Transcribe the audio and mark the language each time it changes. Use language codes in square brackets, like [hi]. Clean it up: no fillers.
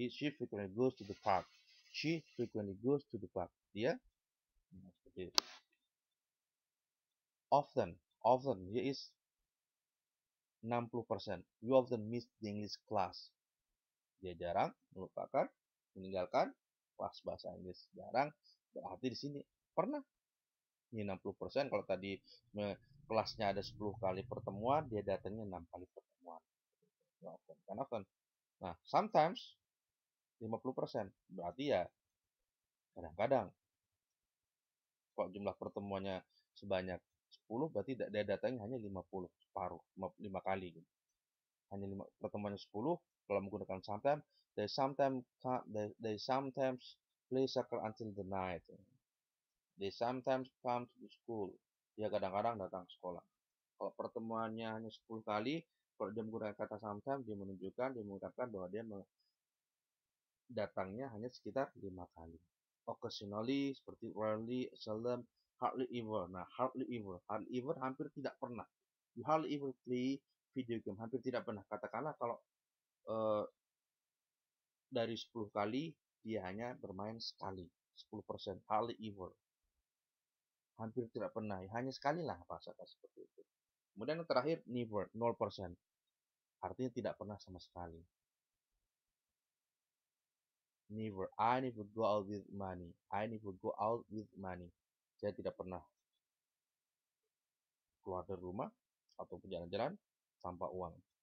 [en] She frequently goes to the park. She frequently goes to the park. [id] Dia seperti itu. Often dia is 60%. [en] We often miss the English class. [id] Dia jarang melupakan, meninggalkan kelas bahasa Inggris. Jarang, berarti di sini pernah. Ini 60%. Kalau tadi kelasnya ada 10 kali pertemuan, dia datangnya 6 kali pertemuan. Kan often. Nah, sometimes 50%. Berarti ya kadang-kadang. Kalau jumlah pertemuannya sebanyak 10, berarti dia datangnya hanya 50, separuh, 5 kali. Gitu. Hanya pertemuannya 10, kalau menggunakan sometimes, [en] they sometimes play soccer until the night. They sometimes come to the school. [id] Dia kadang-kadang datang ke sekolah. Kalau pertemuannya hanya 10 kali, kalau dia menggunakan kata sometimes, dia mengungkapkan bahwa dia datangnya hanya sekitar 5 kali. Occasionally, seperti rarely, seldom, hardly ever. Nah, hardly ever hampir tidak pernah. [en] You hardly ever play video game, [id] hampir tidak pernah. Katakanlah kalau dari 10 kali, dia hanya bermain sekali. 10%, hardly ever. Hampir tidak pernah, hanya sekali lah bahasa seperti itu. Kemudian yang terakhir, never, 0%. Artinya tidak pernah sama sekali. [en] Never, I never go out with money. I never go out with money. [id] Saya tidak pernah keluar dari rumah atau jalan-jalan tanpa uang.